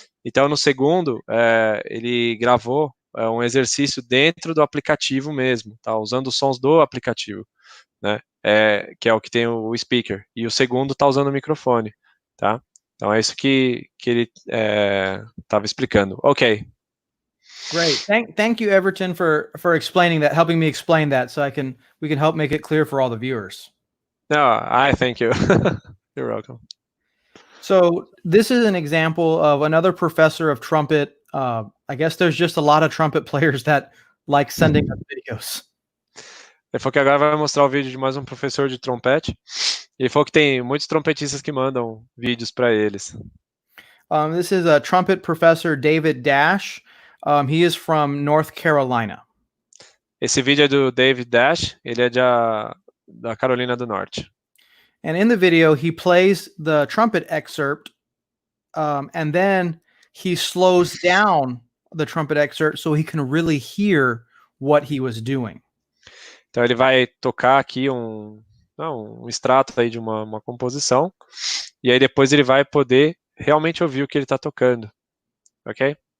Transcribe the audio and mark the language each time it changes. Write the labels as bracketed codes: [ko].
[pt] Então, no segundo, ele gravou um exercício dentro do aplicativo mesmo, tá? Usando os sons do aplicativo, né? Que é o que tem o speaker. E o segundo está usando o microfone, tá? Então é isso que ele estava explicando. Ok. [en] Great. Thank you, Everton, for explaining that, helping me explain that, so we can help make it clear for all the viewers. No, I thank you. You're welcome. So this is an example of another professor of trumpet. I guess there's just a lot of trumpet players that like sending us videos. [pt] Ele falou que agora vai mostrar o vídeo de mais um professor de trompete. Ele falou que tem muitos trompetistas que mandam vídeos para eles. [en] This is a trumpet professor, David Dash. He is from North Carolina. [pt] Esse vídeo é do David Dash. Ele é da Carolina do Norte. [en] And in the video, he plays the trumpet excerpt, and then he slows down the trumpet excerpt so he can really hear what he was doing. [pt] Então ele vai tocar aqui um extrato aí de uma composição, e aí depois ele vai poder realmente ouvir o que ele está tocando, ok?